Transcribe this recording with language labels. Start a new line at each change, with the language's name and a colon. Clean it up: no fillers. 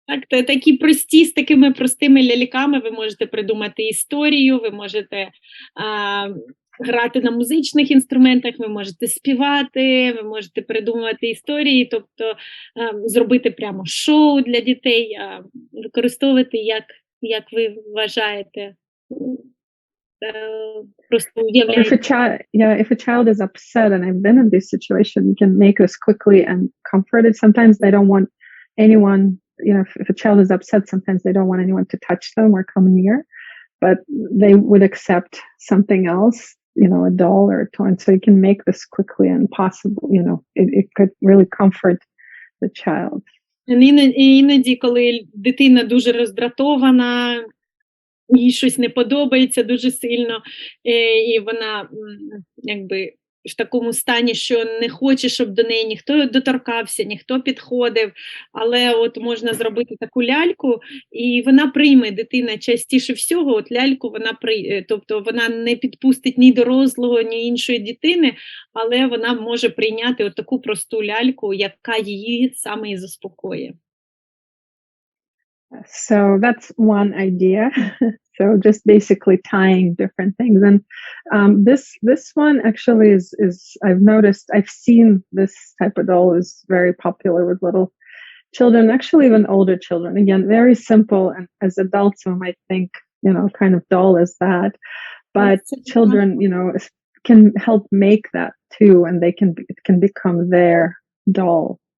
Ukrainian: так, такі прості, з такими простими ляльками ви можете придумати історію, ви можете грати на музичних інструментах, ви можете співати, ви можете придумувати історії, тобто зробити прямо шоу для дітей, використовувати, як ви вважаєте. Просто уявляєте.
English: If a child is upset, and I've been in this situation, you can make this quickly and comforted. Sometimes they don't want anyone, if a child is upset, sometimes they don't want anyone to touch them or come near, but they would accept something else, a doll or a toy. And so you can make this quickly and possible, it could really comfort the child.
Ukrainian: Іноді, коли дитина дуже роздратована, їй щось не подобається дуже сильно, і вона якби в такому стані, що не хоче, щоб до неї ніхто доторкався, ніхто підходив, але от можна зробити таку ляльку, і вона прийме, дитина частіше всього, от ляльку тобто вона не підпустить ні дорослого, ні іншої дитини, але вона може прийняти от таку просту ляльку, яка її саме і заспокоює.
English: So that's one idea. So just basically tying different things. And this one actually is I've noticed, I've seen this type of doll is very popular with little children, actually even older children. Again, very simple, and as adults we might think, kind of doll is that, but children, can help make that too, and it can become their doll.